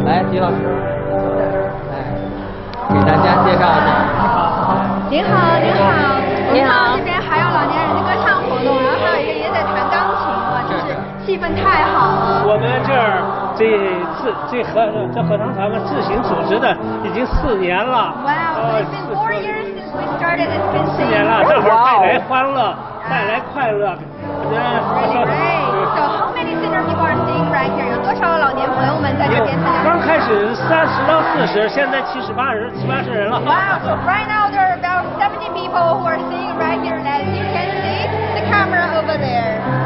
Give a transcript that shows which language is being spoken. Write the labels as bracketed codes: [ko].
[zh] 李老师，给大家介绍一下。您好，您好，你好。这边还有老年人的歌唱活动，然后还有一个爷爷在弹钢琴啊，真是气氛太好了。我们这儿这合唱团们自行组织的已经4年了。 [en] Wow, it's been 4 years since we started. It's been [zh] 4年了，正好带来欢乐，带来快乐。 [en] Really great. So how many senior people are singing right here? [zh] 有多少老年朋友们在这边参加？刚开始30到40，现在70、80人了。 [en] Wow, so right now there are about 70 people who are singing right here. As you can see, the camera over there.